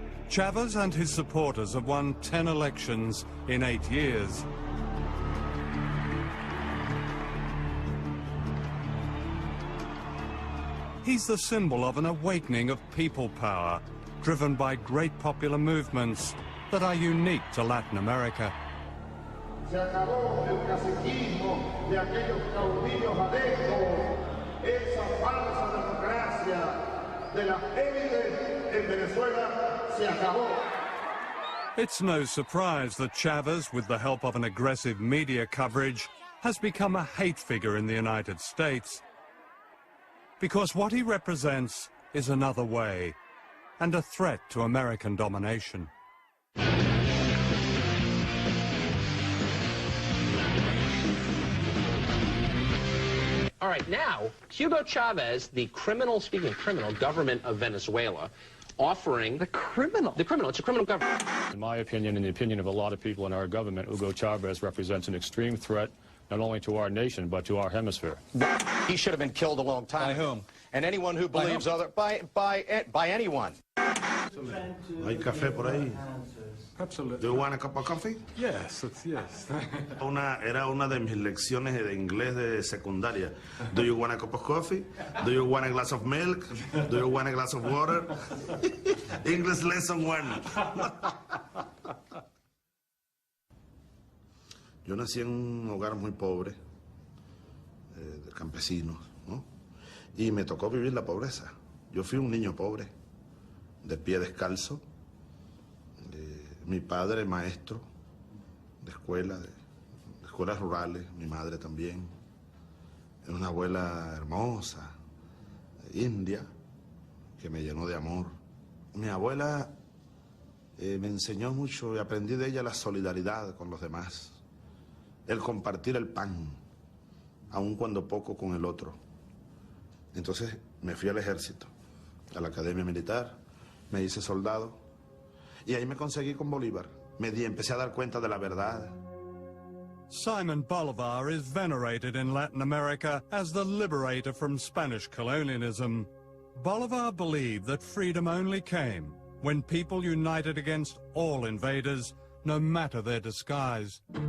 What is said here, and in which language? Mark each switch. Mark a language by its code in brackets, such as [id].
[en] Chavez and his supporters have won 10 elections in 8 years. He's the symbol of an awakening of people power, driven by great popular movements that are unique to Latin America. [es] Se acabó el caciquismo de aquellos caudillos adeptos, esa falsa democracia de las élites en Venezuela se acabó. [en] It's no surprise that Chavez, with the help of an aggressive media coverage, has become a hate figure in the United States. Because what he represents is another way, and a threat to American domination. All right, now, Hugo Chavez, the criminal, speaking of criminal, government of Venezuela, offering... The criminal? The criminal, it's a criminal government. In my opinion, and the opinion of a lot of people in our government, Hugo Chavez represents an extreme threat not only to our nation, but to our hemisphere. He should have been killed a long time. By whom? And anyone who believes other... By anyone. [es] Hay café por ahí. [en] Absolutely. Do you want a cup of coffee? Yes, yes. [es] Era una de mis lecciones de inglés de secundaria. [en] Do you want a cup of coffee? Do you want a glass of milk? Do you want a glass of water? English lesson 1. [es] Yo nací en un hogar muy pobre, de campesinos, ¿no? Y me tocó vivir la pobreza. Yo fui un niño pobre, de pie descalzo. Mi padre maestro de escuelas rurales, mi madre también. Una abuela hermosa, india, que me llenó de amor. Mi abuela me enseñó mucho y aprendí de ella la solidaridad con los demás, el compartir el pan, aun cuando poco con el otro. Entonces me fui al ejército, a la academia militar, me hice soldado. Y ahí me conseguí con Bolívar. Empecé a dar cuenta de la verdad. [en] Simon Bolivar is venerated in Latin America as the liberator from Spanish colonialism. Bolivar believed that freedom only came when people united against all invaders, no matter their disguise.